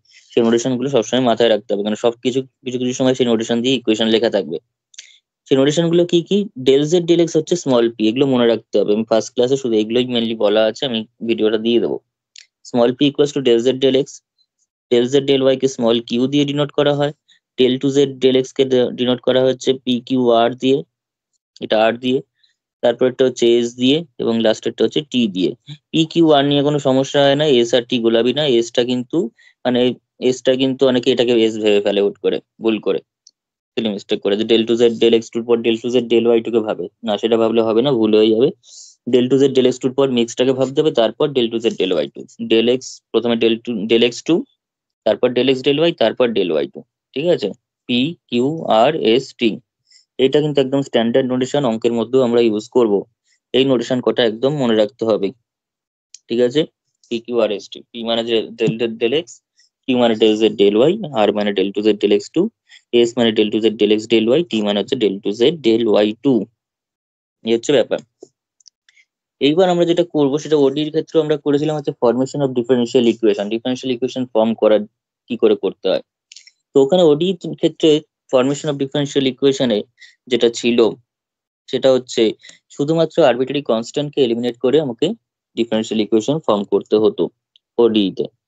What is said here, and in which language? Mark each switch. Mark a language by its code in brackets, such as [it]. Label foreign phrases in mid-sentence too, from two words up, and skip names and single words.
[bn] সেই নোটেশন গুলো সবসময় মাথায় রাখতে হবে, কারণ সবকিছু কিছু কিছু সময় সেই নোটেশন দিয়ে ইকুয়েশন লেখা থাকবে। সেই নোটেশন গুলো কি কি, [en] del z del x [bn] হচ্ছে [en] small p, [bn] এগুলো মনে রাখতে হবে, আমি [en] first class [bn] শুধু এগুলোই মেনলি বলা আছে, আমি ভিডিওটা দিয়ে দেবো। [en] small p equals to del z del x, del z del y [bn] কে [en] small q [bn] দিয়ে ডিনোট করা হয়, [en] del2z del x [bn] কে ডিনোট করা হচ্ছে [en] p q r [bn] দিয়ে, এটা আর দিয়ে, তারপরটা হচ্ছে এস দিয়ে, এবং লাস্টেরটা হচ্ছে টি দিয়ে। [en] p q r [bn] নিয়ে কোনো সমস্যা হয় না, এস আর টি গোলাপি না, এসটা কিন্তু মানে এসটা কিন্তু অনেকে এটাকে এস ভেবে ফেলে হুট করে, ভুল করে, [en] silly mistake [bn] করে, যে [en] del2z del x2 [bn] পর [en] del2z del y2 [bn] কে ভাবে না, সেটা ভাবলে হবে না, ভুল হয়ে যাবে। [en] del2z del x2 [bn] পর মিক্সটাকে ভাবতে হবে, তারপর [en] del2z del y2, del x [bn] প্রথমে [en] del2 del x2, [bn] তারপর [en] del x del y, [bn] তারপর [en] del y2। [bn] ঠিক আছে, [en] p q r s t, [bn] এটা কিন্তু একদম [en] standard notation, [bn] অঙ্কের মধ্যেও আমরা ইউজ করব। এই নোটেশন কটা একদম মনে রাখতে হবে। ঠিক আছে, [en] p q r s t, [bn] পি মানে [en] del z del x, [bn] কিউ মানে [en] del z del y, [bn] আর মানে [en] del2z del x2, [bn] এস মানে [en] del2z del x del y, [bn] টি মানে হচ্ছে [en] del2z del y2। [bn] এই হচ্ছে ব্যাপার। এইবার আমরা যেটা করব সেটা ওডির ক্ষেত্রে আমরা করেছিলাম হচ্ছে [en] formation of differential equation, differential equation [bn] ফর্ম করার কি করে করতে হয়। তো ওখানে ওডি ক্ষেত্রে [en] formation of differential equation [bn] যেটা ছিল সেটা হচ্ছে শুধুমাত্র [en] arbitrary constant [bn] এলিমিনেট করে আমাকে [en] differential equation [bn] ফর্ম করতে হতো ওডি তে।